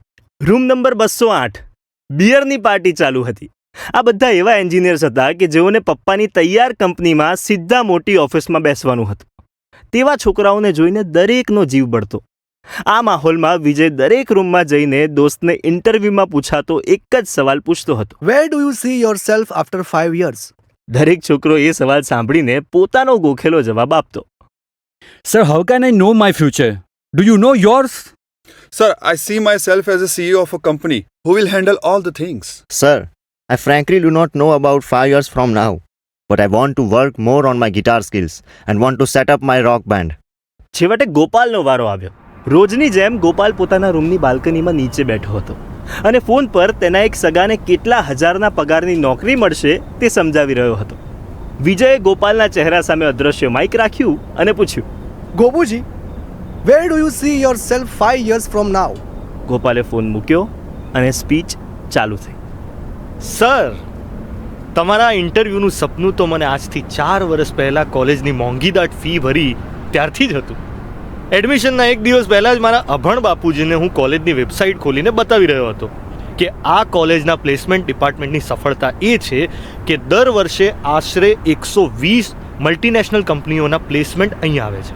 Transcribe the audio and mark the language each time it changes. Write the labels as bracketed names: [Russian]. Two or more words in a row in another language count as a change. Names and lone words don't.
[Gujarati] રૂમ નંબર 208. બિયરની પાર્ટી ચાલુ હતી. આ બધા એવા એન્જિનિયર્સ હતા કે જેઓને પપ્પાની તૈયાર કંપનીમાં સીધા મોટી ઓફિસમાં બેસવાનું હતું. તેવા છોકરાઓને જોઈને દરેકનો જીવ બળતો. આ માહોલમાં વિજય દરેક રૂમમાં જઈને દોસ્તને ઇન્ટરવ્યૂમાં પૂછાતો એક જ સવાલ પૂછતો હતો. [English] Where do you see yourself after 5 years? [Gujarati] દરેક છોકરો એ સવાલ સાંભળીને પોતાનો ગોખેલો જવાબ આપતો. [English] Sir, how can I know my future? Do you know yours? Sir, I see myself as a CEO of a company who will handle all the things. Sir, I frankly do not know about 5 years from now, but I want to work more on my guitar skills and want to set up my rock band. [Gujarati] છેવટે ગોપાલનો વારો આવ્યો. રોજની જેમ ગોપાલ પોતાના રૂમની બાલ્કનીમાં નીચે બેઠો હતો અને ફોન પર તેના એક સગાને કેટલા હજારના પગારની નોકરી મળશે તે સમજાવી રહ્યો હતો. વિજયે ગોપાલના ચહેરા સામે અદ્રશ્ય માઇક રાખ્યું અને પૂછ્યું, [English] Gopuji, where do you see yourself 5 years from now? [Gujarati] ગોપાલે ફોન મૂક્યો અને સ્પીચ ચાલુ થઈ. સર, તમારા ઇન્ટરવ્યૂનું સપનું તો મને આજથી 4 વર્ષ પહેલાં કોલેજની મોંઘીદાટ ફી ભરી ત્યારથી જ હતું. એડમિશનના એક દિવસ પહેલાં જ મારા અભણ બાપુજીને હું કોલેજની વેબસાઇટ ખોલીને બતાવી રહ્યો હતો કે આ કોલેજના [English] placement departmentની [Gujarati] સફળતા એ છે કે દર વર્ષે આશરે 120 [English] multinational કંપનીઓના [Gujarati] પ્લેસમેન્ટ અહીં આવે છે.